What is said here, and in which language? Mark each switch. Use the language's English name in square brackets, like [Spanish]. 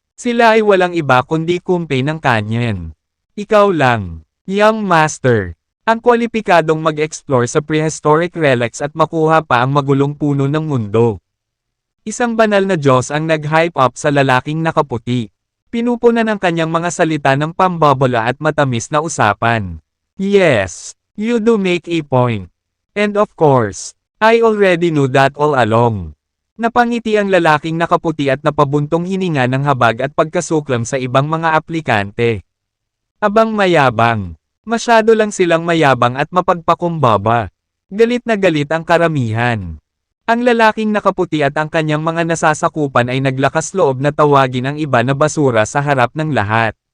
[Filipino] Sila ay walang iba kundi kumpe ng kanyen. Ikaw lang, Young Master, ang kwalipikadong mag-explore sa prehistoric relics at makuha pa ang magulong puno ng mundo. Isang banal na Diyos ang nag-hype up sa lalaking nakaputi. Pinupunan ng kanyang mga salita ng pambabala at matamis na usapan. [English] Yes, you do make a point. And of course, I already knew that all along. [Filipino] Napangiti ang lalaking nakaputi at napabuntong hininga ng habag at pagkasuklam sa ibang mga aplikante. Abang mayabang. Masyado lang silang mayabang at mapagpakumbaba. Galit na galit ang karamihan. Ang lalaking nakaputi at ang kanyang mga nasasakupan ay naglakas loob na tawagin ang iba na basura sa harap ng lahat.